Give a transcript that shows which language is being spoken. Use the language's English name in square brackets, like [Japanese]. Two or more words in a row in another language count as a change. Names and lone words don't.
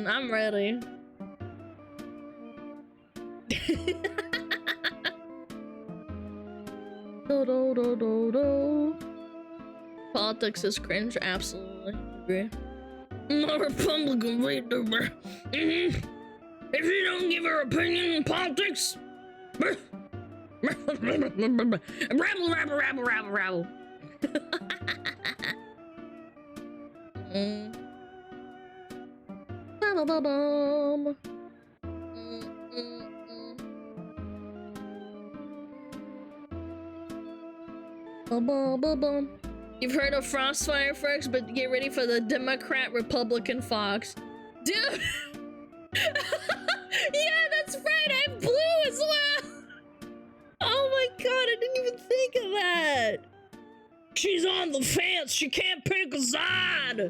[English] I'm ready. Do, do, do, do, do. Politics is cringe, absolutely agree. I'm a Republican Vtuber. If you don't give your opinion in politics, rabble, rabble, rabble, rabble, rabble. Ba-ba-ba-bum. Ba-ba-ba-bum. You've heard of Frostfire Fox, but get ready for the Democrat Republican Fox. Dude! Yeah, that's right, I have blue as well! Oh my god, I didn't even think of that! She's on the fence, she can't pick a side!